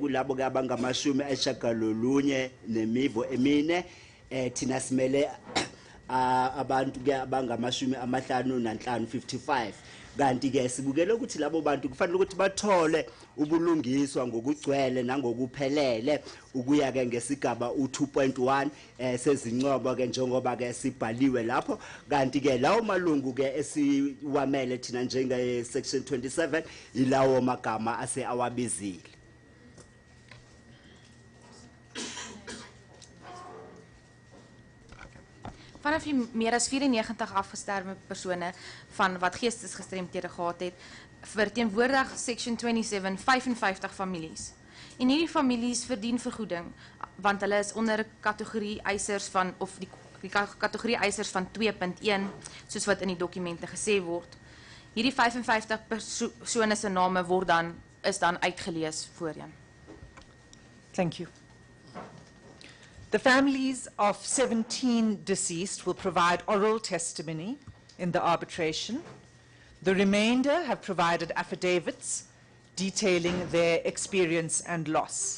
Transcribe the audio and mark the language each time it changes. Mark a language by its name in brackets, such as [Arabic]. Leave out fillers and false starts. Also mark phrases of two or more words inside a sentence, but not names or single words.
[Zulu] kulabo ke abangamashumi eshagalolunye nemivo emine thina simele abantu ke abangamashumi amahlanu nanhlanu 55 kanti ke sibukele ukuthi labo bantu kufanele ukuthi bathole ubulungiswa ngokugcwele nangokuphelele ukuya ke ngesigaba u2.1 sezincobo ke njengoba ke sibhaliwe lapho kanti ke lawo malungu ke esiwamele thina njenge section 27 ilawo magama ase awabizile. [Afrikaans] Vanaf die meer as 94 afgesterwe persone van wat geestesgestremdhede gehad het, verteenwoordig section 27 55 families. En hierdie families verdien vergoeding want hulle is onder kategorie eisers van of die kategorie eisers van 2.1 soos wat in die dokumente gesê word. Hierdie 55 persone se name is dan uitgelees voorheen. [English] Thank you. The families of 17 deceased will provide oral testimony in the arbitration. The remainder have provided affidavits detailing their experience and loss.